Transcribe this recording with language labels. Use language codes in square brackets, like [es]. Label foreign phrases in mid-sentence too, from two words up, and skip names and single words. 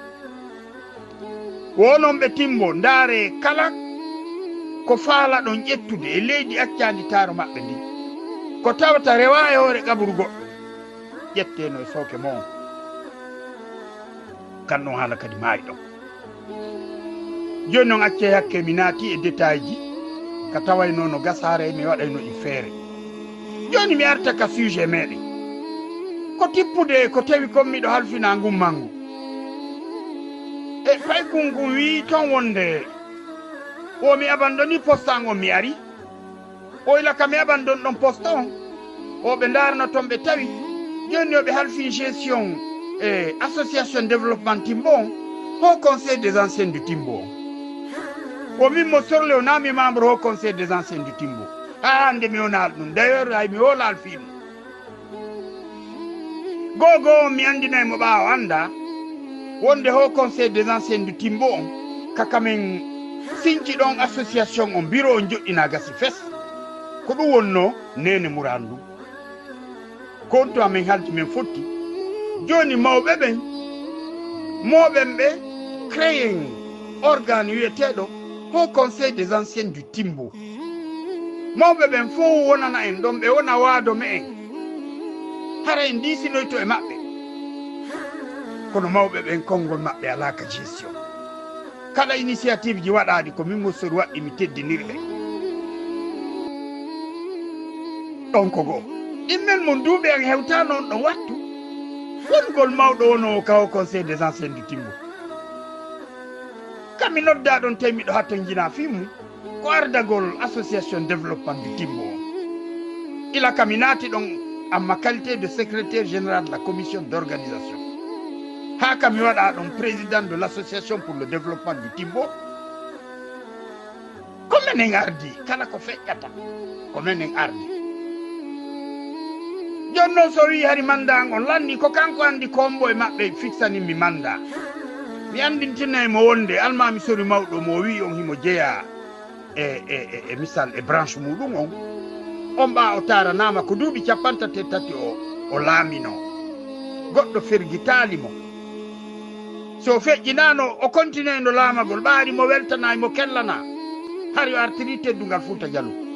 [ff] wonon ɓe timbo ndaare kala ko faala ɗon ƴettude e leydi accandi taaro maɓɓe ndi ko tawata rewa e hoore gaɓru goɗɗo ƴetteno e sooke mo on kan ɗon haala kadi maayi ɗon joni noon acce hakke mi naati e détail ji ka tawayno no gasare mi waɗayno e feere joni mi arta ka sujet meɗen ko tippude ko tawi kon miɗo halfina ngummangu e fay kungu wi ton wonde o mi abandoni postan on mi ari o ila ka mi abandon ɗon poste on o ɓe darno ton ɓe tawi joni o ɓe halfi [fr] gestion association développement Timbo au conseil des anciens du Timbo [ff] o min mo sorle o nami [fr] membre au conseil des anciens du Timbo [ff] ha hande mi wonal ɗum d'ailleurs hay mi wolal fiɗum gogo mi andinay mo ɓawo anda wonde [fr] au conseil des anciens du Timbo [ff] on kaka men sinci ɗon association on bureau on joɗɗina gasi fes ko ɗum wonno nene murandu konto amen halti men fotti joni mawɓe ɓen moɓen ɓe [fr] créé organe [ff] wiyeteɗo [fr] au conseil des anciens du Timbo [ff] mawɓe ɓen fof wonana en ɗon ɓe wona waado me en hara en disinoyto e maɓɓe kono mawɓe ɓen konngol maɓɓe ala ka gestion kala initiative ji waɗaɗi ko min mo sori waɗɗi mi teddinirɓe ɗon ko goo ɗimmel mo duuɓe en hewta noon ɗon wattu wongol mawɗo wono ka [fr] au conseil des anciens du Timbo [ff] kam mi nodda ɗon temiɗo hatto jina fimu ko ardagol association [fr] développement du Timbo [ff] ila kam mi naati ɗon en [fr] ma qualité de secrétaire général de la commission d'organisation [ff] ha kam mi waɗa ɗon [fr] président de l'association pour le développement du Timbo [ff] ko menen ardi kala ko feƴƴata ko menen ardi jonnon so wi hari manda on lanni ko kanko andi kombo e maɓɓe fixani mi manda mi andintina mo wonde almami sori mawɗo mo wi on himo jeeya e misal e branche muɗum on ɓa o taranama ko duuɓi 33 o laamino goɗɗo fergitali mo so feƴƴinano o continue no laamagol ɓaari mo weltanayi mo kellana hari o artiri teddungal Fouta Diallo